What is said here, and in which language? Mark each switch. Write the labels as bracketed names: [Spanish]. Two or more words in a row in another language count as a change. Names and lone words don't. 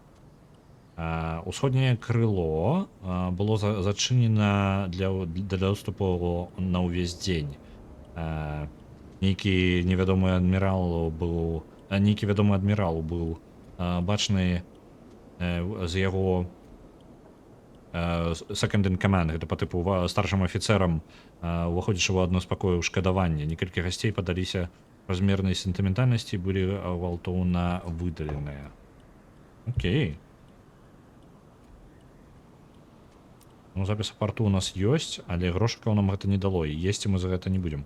[Belarusian] Усходняе крыло было зачынена для доступу на ўвесь дзень. Нейкі вядомы адмірал быў бачны з яго [English] second in command, [Belarusian] гэта па тыпу старшым афіцэрам, уваходзячы ў адно з пакояў шкадавання. Некалькі гасцей падаліся размернай сентыментальнасці, былі гвалтоўна выдаленыя. Окей. Ну, запіс порту у нас ёсць, але грошыкаў нам гэта не дало, і есці мы за гэта не будзем.